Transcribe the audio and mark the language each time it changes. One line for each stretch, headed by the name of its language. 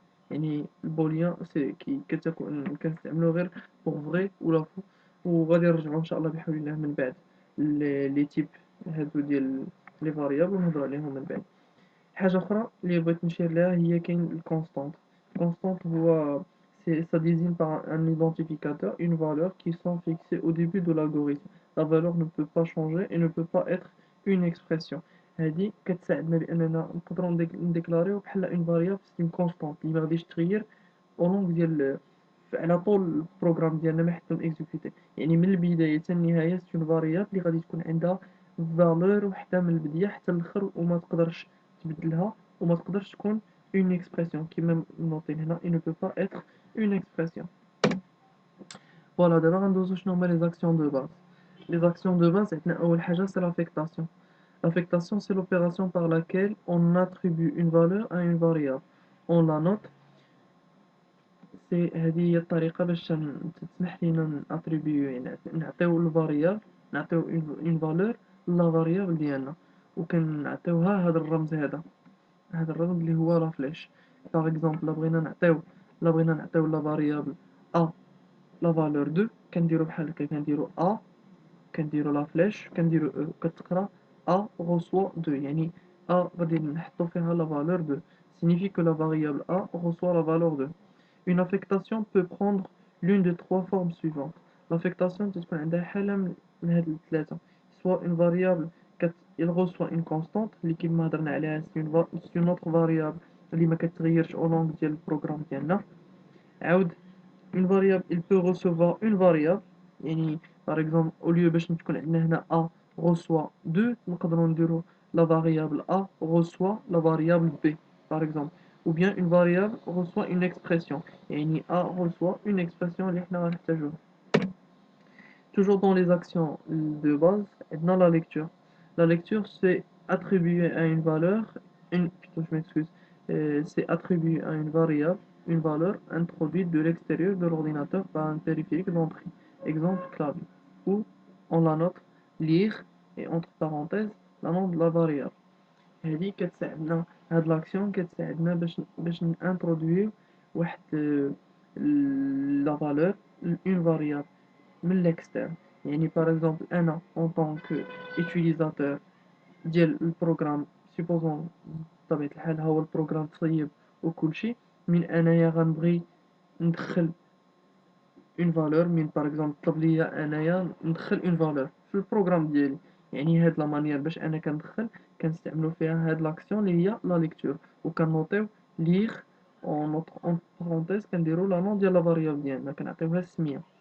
Arabic: يعني البوليان سي كتكون كنستعملو غير بوغ فري ولا فو. وغادي نرجعو ان شاء الله بحول الله من بعد لي تيب هادو ديال لي فاريابل ونهضرو عليهم من بعد. حاجة أخرى اللي بغيت نشير ليها هي كاين الكونستانت. الكونستانت هو
French: ça désigne par un identificateur une valeur qui sont fixées au début de l'algorithme. La valeur ne peut pas changer et ne peut pas être une expression.
Arabic: هادي كتساعدنا بأننا نقدروا نديكلاريو بحال اون فاريابل سي اون كونستانت اللي ما غاديش تغير او لونغ ديال على طول البروغرام ديالنا ما حتى اكزيكوتي. يعني من البداية حتى النهاية سي اون فاريابل اللي غادي تكون عندها فالور وحده من البداية حتى الاخر، وما تقدرش تبدلها وما تقدرش تكون une expression كيما نوطين هنا
French: il ne peut pas être une expression.
Arabic: فوالا دابا غندوزو شنو هما
French: les actions de base. Les actions de base
Arabic: عندنا أول حاجة
French: c'est l'affectation. L'affectation c'est l'opération par laquelle on attribue une valeur à une variable. On la note.
Arabic: سي هذه هي الطريقة باش تسمح لينا ناتريبيو، يعني نعطيو الفاريابل، نعطيو اون فالور لا فاريابل ديالنا، وكنعطيوها هذا الرمز هذا الرمز اللي هو لا فليش. باغ اكزومبل لا بغينا نعطيو لا فاريابل ا لا فالور 2، كنديرو بحال هكا، كنديرو ا، كنديرو لا فليش، كنديرو او، كتقرا ا غوسوا 2، يعني ا غادي نحطو فيها لا فالور 2
French: signifie que la variable a reçoit la valeur 2. Une affectation peut prendre l'une de trois formes suivantes.
Arabic: L'affectation تكون عندها حالة من هاد الثلاثة.
French: soit une variable il reçoit une constante
Arabic: اللي كيما هضرنا عليها
French: c'est une autre variable
Arabic: اللي ما كتغيرش
French: au long
Arabic: ديال البروغرام ديالنا.
French: عاود une variable il peut recevoir une variable، يعني par exemple au lieu
Arabic: باش تكون عندنا هنا
French: a reçoit 2
Arabic: نقدروا نديرو
French: la variable a reçoit la variable b par exemple. ou bien une variable reçoit une expression، يعني a reçoit une expression
Arabic: اللي حنا غنحتاجوها.
French: Toujours dans les actions de base, dans la lecture. La lecture, c'est attribuer à une valeur, plutôt, je m'excuse, c'est attribuer à une variable une valeur introduite de l'extérieur de l'ordinateur par un périphérique d'entrée. Exemple clavier. Ou on la note lire et entre parenthèses la nom de la variable.
Arabic: هذه كتساعدنا، هاد لاكسيون كتساعدنا باش نانترودويو واحد لا فالور اون فاريابل من l'externe. يعني
French: par exemple
Arabic: أنا
French: en tant que utilisateur
Arabic: ديال البروغرام،
French: supposons
Arabic: بطبيعة الحال ها هو البروغرام طيب وكلشي، من أنايا غنبغي ندخل اون فالور، من باغ اكزومبل طلب ليا انايا ندخل اون فالور في البروغرام ديالي، يعني هاد لا مانيير باش انا كندخل كنستعملو فيها هاد لاكسيون اللي هي لا ليكتور، وكنوطيو ليغ اون بارونتيز كنديرو لا نون ديال لا فاريابل ديالنا كنعطيوها السميه.